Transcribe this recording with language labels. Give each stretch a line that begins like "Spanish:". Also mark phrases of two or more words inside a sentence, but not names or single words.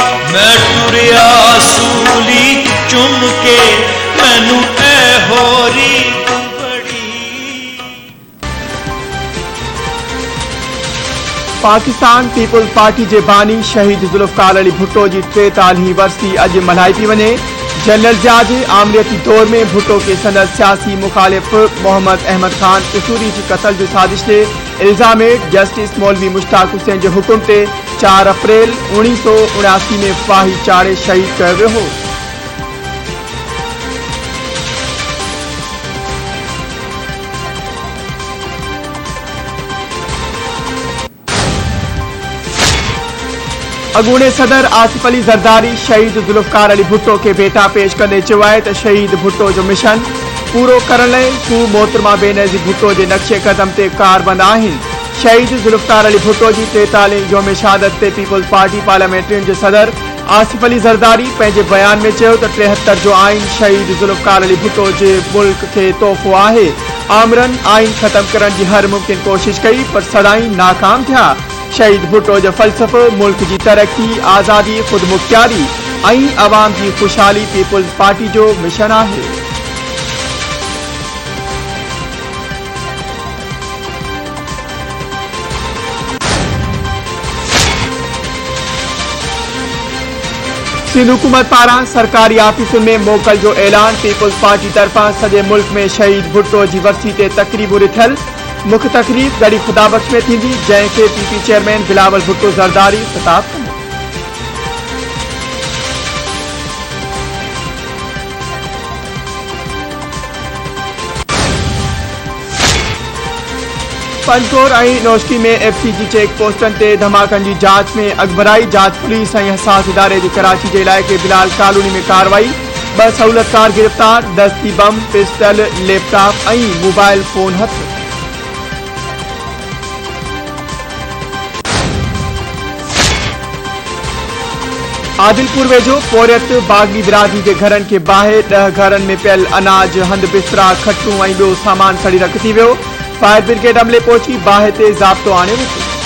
Punjabi: मैं टुरिया सूली चुम के मैनू ऐ होरी बड़ी।
Sindhi: पाकिस्तान पीपल्स पार्टी के बानी शहीद जुल्फकार अली भुट्टो की 43वीं वर्सी अज मल्हाई पी वने। जनरल जाज आमरीती दौर में भुट्टो के सनद सियासी मुखालिफ मोहम्मद अहमद खान उसूरी की कत्ल जो साजिश से इल्जाम जस्टिस मौलवी मुश्ताक हुसैन के हुक्म से 4 अप्रैल 1979 में फाही चाड़े शहीद कर वियो हो। अगूणे सदर आसिफ अली जरदारी शहीद जुल्फकार अली भुट्टो के बेटा पेश करने चवाए तो शहीद भुट्टो जो मिशन पूरो करने हू मोहतरमा बेनज़ीर भुट्टो के नक्शे कदम से कारबंद आहिन। शहीद जुल्फकार अली भुट्टो की 43 यौम शहादत से पीपल्स पार्टी पार्लियामेंट्रियन के सदर आसिफ अली जरदारी पैंजे बयान में चयो तो 73 जो आइन शहीद जुल्फकार अली भुट्टो के मुल्क के तोहफो है। आमरन आइन खत्म करने की हर मुमकिन कोशिश कई पर सदाई नाकाम थिया। शहीद भुट्टो जो फलसफो मुल्क की तरक्की, आज़ादी, खुद मुख्तियारी और अवाम की खुशहाली पीपल्स पार्टी जो मिशन है। सिंध हुकूमत पारा सरकारी ऑफिसुन में मोकल जो ऐलान। पीपल्स पार्टी तरफा सजे मुल्क में शहीद भुट्टो की वर्सी ते तकरीबु रिथियल। मुख्य तकरीब गड़ी खुदाबख्श में थी, जैसे पीपी चेयरमैन बिलावल भुट्टो जरदारी खिताब कंदो। पंचकोर और नौशकी में एफसीजी चेक पोस्टन ते धमाकन की जांच में अगबराई। जांच पुलिस और हसास इदारे की कराची के इलाके बिलाल कॉलोनी में कार्रवाई। 2 सहूलतकार गिरफ्तार। दस्ती बम, पिस्टल, लैपटॉप और
English: mobile phone
Sindhi: हथ। आदिलपुर वेझो पोरियत बागी बिरादरी के घरन के बाहर 10 घरन में पियल अनाज, हंद बिस्तरा, खटू और बो सामान सड़ी रखी वियो।
English: fire brigade
Sindhi: अमले पहुंची बाहि ते ज़ाब्तो आणे वरितो।